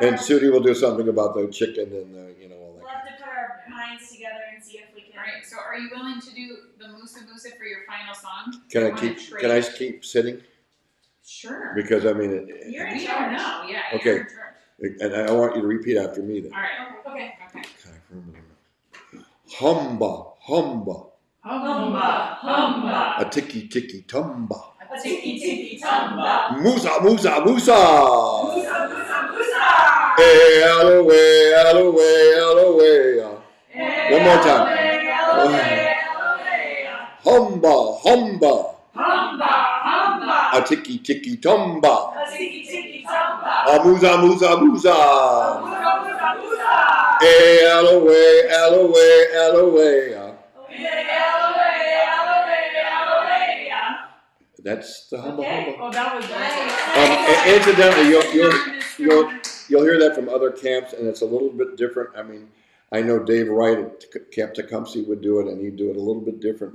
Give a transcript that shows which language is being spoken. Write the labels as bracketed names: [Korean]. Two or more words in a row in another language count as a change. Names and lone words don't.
[English] And Sudi will do something about the chicken and all that. We'll have to put our minds together and see if we can... All right, so are you willing to do the Musa for your final song? Can I keep sitting? Sure. Because I mean, You're in We charge. don't know. Yeah, okay. you're in charge. And I want you to repeat after me then. All right. Okay. Humba, humba. Humba, humba. A tiki tiki tumba. A tiki tiki tumba. Musa, musa, musa. Musa, musa, musa. Hey, alloway, alloway, alloway. One more time. Humba, humba. Humba, humba. A tiki tiki tumba. A tiki tiki tumba. A musa, musa, musa. Musa, musa, musa. Hey, alloway, alloway, alloway. That's the humba humba. Oh, that was nice. Incidentally, you'll hear that from other camps, and it's a little bit different. I mean, I know Dave Wright at Camp Tecumseh would do it, and he'd do it a little bit different.